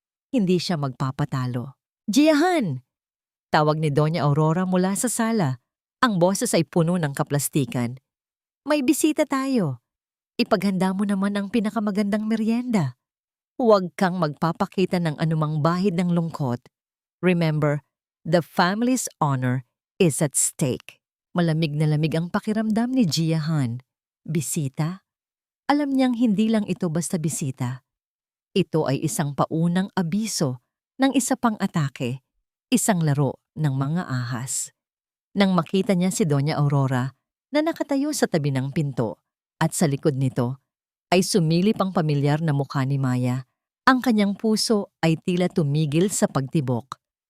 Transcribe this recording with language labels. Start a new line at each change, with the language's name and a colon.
Filipino: Hindi siya magpapatalo. Jiahan! Tawag ni Doña Aurora mula sa sala. Ang boses ay puno ng kaplastikan. May bisita tayo. Ipaghanda mo naman ang pinakamagandang merienda. Huwag kang magpapakita ng anumang bahid ng lungkot.
English: Remember, the family's honor is at stake.
Filipino: Malamig na lamig ang pakiramdam ni Jiahan. Bisita? Alam niyang hindi lang ito basta bisita. Ito ay isang paunang abiso ng isa pang atake, isang laro ng mga ahas. Nang makita niya si Doña Aurora na nakatayo sa tabi ng pinto at sa likod nito ay sumilip ang pamilyar na mukha ni Maya, ang kanyang puso ay tila tumigil sa pagtibok.